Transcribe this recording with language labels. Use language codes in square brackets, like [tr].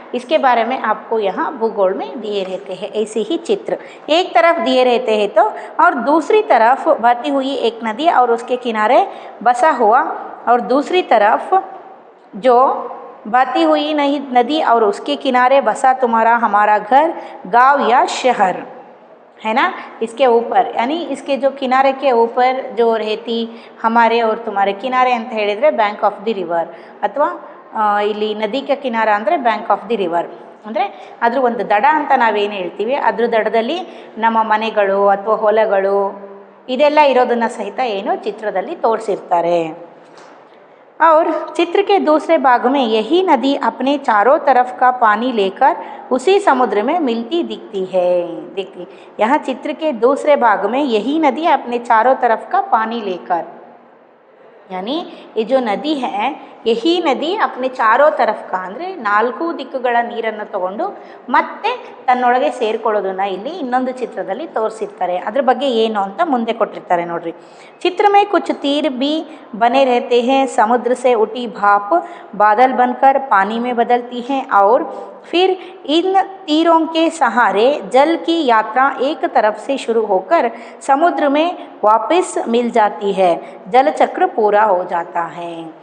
[hi] इसके बारे में आपको यहाँ भूगोल में दिए रहते हैं ऐसे ही चित्र, एक तरफ दिए रहते हैं तो, और दूसरी तरफ बहती हुई एक नदी और उसके किनारे बसा हुआ, और दूसरी तरफ जो बहती हुई नदी और उसके किनारे बसा तुम्हारा हमारा घर, गांव या शहर, है ना। इसके ऊपर यानी इसके जो किनारे के ऊपर जो रहती हमारे और तुम्हारे किनारे [kn] ಅಂತ ಹೇಳಿದ್ರೆ ಬ್ಯಾಂಕ್ ಆಫ್ ದಿ ರಿವರ್, ಅಥವಾ ಇಲ್ಲಿ ನದಿ ಕಿನಾರ ಅಂದರೆ ಬ್ಯಾಂಕ್ ಆಫ್ ದಿ ರಿವರ್, ಅಂದರೆ ಅದ್ರ ಒಂದು ದಡ ಅಂತ ನಾವೇನು ಹೇಳ್ತೀವಿ, ಅದ್ರ ದಡದಲ್ಲಿ ನಮ್ಮ ಮನೆಗಳು ಅಥವಾ ಹೊಲಗಳು ಇದೆಲ್ಲ ಇರೋದನ್ನು ಸಹಿತ ಏನು ಚಿತ್ರದಲ್ಲಿ ತೋರಿಸಿರ್ತಾರೆ। [hi] और चित्र के दूसरे भाग में यही नदी अपने चारों तरफ का पानी लेकर उसी समुद्र में मिलती दिखती है। देखिए, यहाँ चित्र के दूसरे भाग में यही नदी अपने चारों तरफ का पानी लेकर, यानी ये जो नदी है, यही नदी अपने चारों तरफ का ಅಂದರೆ 4 ದಿಕ್ಕುಗಳ ನೀರನ್ನು ತಗೊಂಡು ಮತ್ತೆ ತನ್ನೊಳಗೆ ಸೇರಿಕೊಳ್ಳೋದನ್ನ ಇಲ್ಲಿ ಇನ್ನೊಂದು ಚಿತ್ರದಲ್ಲಿ ತೋರಿಸಿರ್ತಾರೆ। [kn] ಅದ್ರ ಬಗ್ಗೆ ಏನು ಅಂತ ಮುಂದೆ ಕೊಟ್ಟಿರ್ತಾರೆ ನೋಡ್ರಿ। [hi] चित्र में कुछ तीर भी बने रहते हैं, समुद्र से उठी भाप बादल बनकर पानी में बदलती हैं, और फिर इन तीरों के सहारे जल की यात्रा एक तरफ से शुरू होकर समुद्र में वापस मिल जाती है, जल चक्र पूरा हो जाता है।